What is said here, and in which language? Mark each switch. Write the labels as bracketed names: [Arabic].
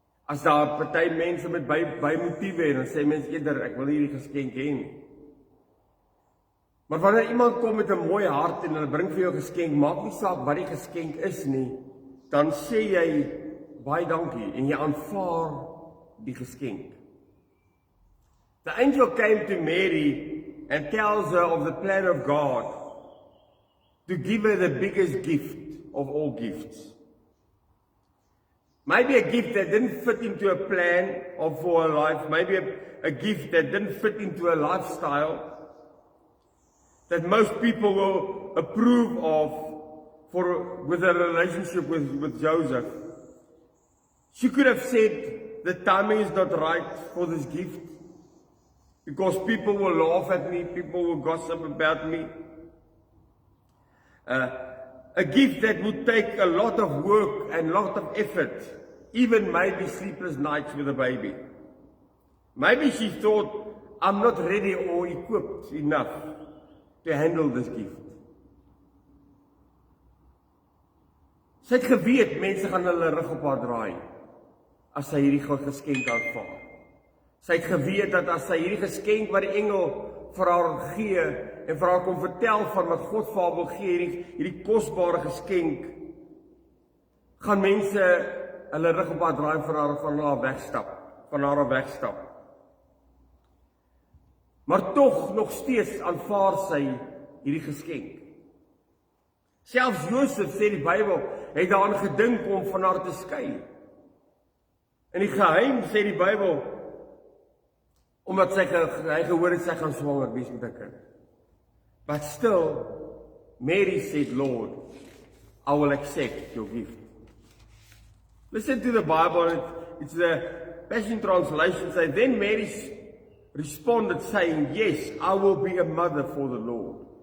[Afrikaans] As daar party mense met by motiewe en dan sê mense eerder, ek wil nie hierdie geskenk hê nie. Maar wanneer iemand kom met 'n mooi hart en hulle bring vir jou geskenk, maak nie saak wat die geskenk is nie, dan sê jy baie dankie en jy aanvaar die geskenk. [English] The angel came to Mary and tells her of the plan of God to give her the biggest gift of all gifts. Maybe a gift that didn't fit into a plan for her life, maybe a gift that didn't fit into a lifestyle that most people will approve of with a relationship with Joseph. She could have said, the timing is not right for this gift because people will laugh at me, people will gossip about me. A gift that would take a lot of work and a lot of effort, even maybe sleepless nights with a baby. Maybe she thought, I'm not ready or equipped enough to handle this gift. [Afrikaans] Sy het geweet, mense gaan hulle rug op haar draai, as sy hierdie geskenk aanvaar. Sy het geweet dat as sy hierdie geskenk wat die engel vir haar gee en vir haar kom vertel van wat God vir haar wil gee, hierdie kosbare geskenk, gaan mense hulle rug op haar draai van haar wegstap. Maar tog nog steeds aanvaar sy hierdie geskenk. Selfs Josef, sê die Bybel, het daaraan gedink om van haar te skei. In die geheim, sê die Bybel, omdat hy gehoor het sy gaan swanger wees met 'n kind. [English] But still, Mary said, Lord, I will accept your gift. Listen to the Bible, it's the Passion Translation, say, then Mary responded saying, yes, I will be a mother for the Lord.